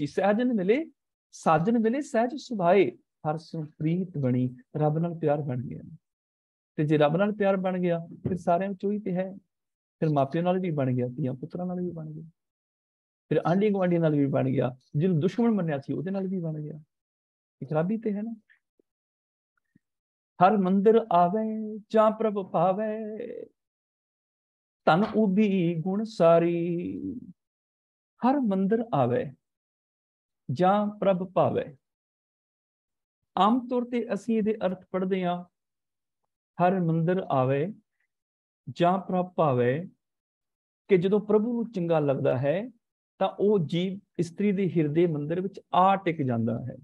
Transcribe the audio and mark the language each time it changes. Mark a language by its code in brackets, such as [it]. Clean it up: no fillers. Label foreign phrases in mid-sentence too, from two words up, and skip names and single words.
[pa] ਸਹਿਜਨ ਮਿਲੇ ਸਾਜਨ ਮਿਲੇ ਸਹਿਜ ਸੁਭਾਏ, ਹਰ ਸਿਉ ਪ੍ਰੀਤ ਬਣੀ, ਰੱਬ ਨਾਲ ਪਿਆਰ ਬਣ ਗਿਆ। ਤੇ ਜੇ ਰੱਬ ਨਾਲ ਪਿਆਰ ਬਣ ਗਿਆ ਫਿਰ ਸਾਰਿਆਂ ਵਿੱਚੋਂ ਹੀ ਤੇ ਹੈ। ਫਿਰ ਮਾਪਿਆਂ ਨਾਲ ਵੀ ਬਣ ਗਿਆ, ਧੀਆਂ ਪੁੱਤਰਾਂ ਨਾਲ ਵੀ ਬਣ ਗਿਆ, ਫਿਰ ਆਂਢੀ ਗੁਆਂਢੀ ਨਾਲ ਵੀ ਬਣ ਗਿਆ, ਜਿਹਨੂੰ ਦੁਸ਼ਮਣ ਮੰਨਿਆ ਸੀ ਉਹਦੇ ਨਾਲ ਵੀ ਬਣ ਗਿਆ। ਇੱਕ ਰੱਬ ਹੀ ਤੇ ਹੈ ਨਾ। ਹਰ ਮੰਦਰ ਆਵੇ ਜਾ ਪ੍ਰਭ ਪਾਵੇ, ਤਨ ਉਭੀ ਗੁਣ ਸਾਰੀ। ਹਰ ਮੰਦਰ ਆਵੇ ਜਾਂ ਪ੍ਰਭ ਭਾਵੇ। ਆਮ ਤੌਰ ਤੇ ਅਸੀਂ ਇਹਦੇ ਅਰਥ ਪੜ੍ਹਦੇ ਹਾਂ, ਹਰ ਮੰਦਰ ਆਵੇ ਜਾਂ ਪ੍ਰਭ ਭਾਵੇ, ਕਿ ਜਦੋਂ ਪ੍ਰਭੂ ਨੂੰ ਚੰਗਾ ਲੱਗਦਾ ਹੈ ਤਾਂ ਉਹ ਜੀਵ ਇਸਤਰੀ ਦੇ ਹਿਰਦੇ ਮੰਦਰ ਵਿੱਚ ਆ ਟਿਕ ਜਾਂਦਾ ਹੈ।